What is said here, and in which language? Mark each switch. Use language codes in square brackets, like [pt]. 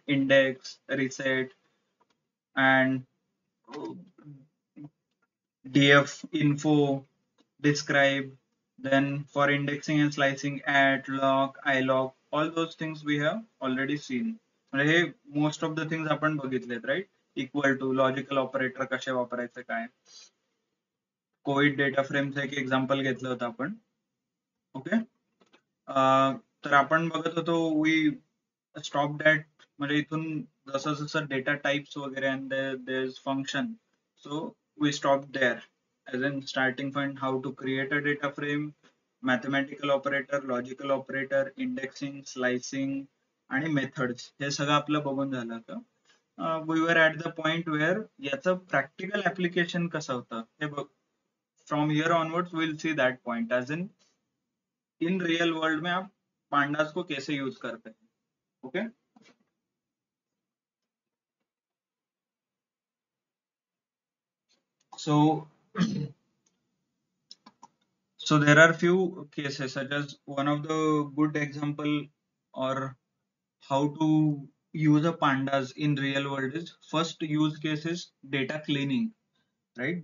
[en] Index, reset, and df info, describe. Then for indexing and slicing, at, lock, ilock, all those things we have already seen. [mr] म्हणजे हे [en] most of the things [mr] आपण बघितलेत, [en] right? Equal to, logical operator [mr] कसे वापरायचे काय. Covid data फ्रेमचं एक example घेतलं होतं आपण. ओके, तर आपण बघत होतो [en] we stop that, [mr] म्हणजे इथून जसं जसं डेटा टाइप्स वगैरे [en] and there is function, so we stop there as in starting point, how to create a data frame, mathematical operator, logical operator, indexing, slicing [mr] आणि methods, हे सगळं आपलं बघून झालं होतं. [en] We were at the point where [mr] याचं practical application कसं होतं हे बघ. [en] From here onwards we'll see that point, as in real world [hi] में आप pandas को कैसे use करते हैं. [en] Okay, so so there are few cases, such as one of the good example or how to use a pandas in real world is, first use case is data cleaning, right?